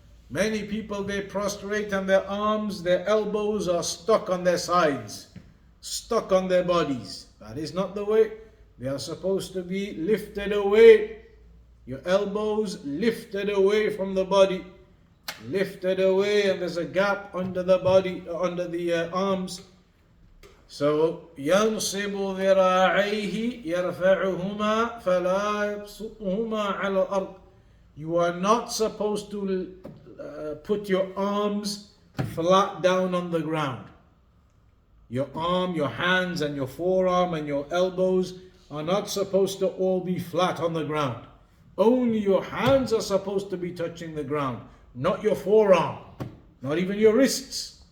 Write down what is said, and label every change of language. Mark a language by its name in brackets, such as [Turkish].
[English] Many people, they prostrate and their arms, their elbows are stuck on their sides, stuck on their bodies. That is not the way. They are supposed to be lifted away. Your elbows lifted away from the body, lifted away, and there's a gap under the body, under the arms. So [Arabic] ينصب ذراعيه يرفعهما فلا يبسطهما على الأرض. [English] You are not supposed to put your arms flat down on the ground. Your arm, your hands and your forearm and your elbows are not supposed to all be flat on the ground. Only your hands are supposed to be touching the ground, not your forearm, not even your wrists.